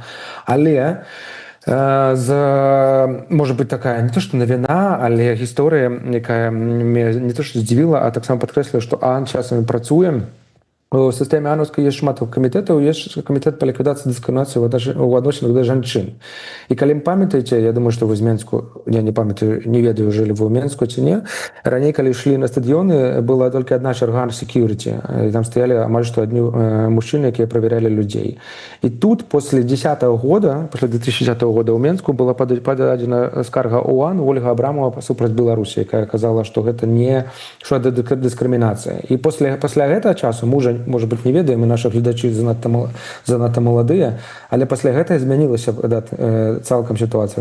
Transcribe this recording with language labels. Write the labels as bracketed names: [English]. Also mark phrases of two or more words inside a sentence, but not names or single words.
[Belarusian] Але можа быць такая не то што навіна, але гісторыя, якая не то што здзівіла, а таксама падкрэсліла, што ААН часамі працуе У сістэме АНУскай ёсць шмат камітэтаў, ёсць камітэт па ліквідацыі дыскрымінацыі у адносінах да жанчын. І калі памятаеце, я думаю, што вы з Менску, я не памятаю, не ведаю, жылі вы ў Менску ці не, раней, калі ішлі на стадыёны, была толькі адна чарга security, і там стаялі амаль што адні мужчыны, якія праверялі людзей. І тут, [Russian] после 2010 года, после 2010 года [Belarusian] ў Менску была пададзена скарга ООН Ольга Абрамова супраць Беларусі, якая казала, што гэта не што гэта дыскрымінацыя. І пасля гэтага часу мужа, можа быць, не ведаем, і нашы гледачы занадта маладыя, але пасля гэтага змянілася цалкам сітуацыя.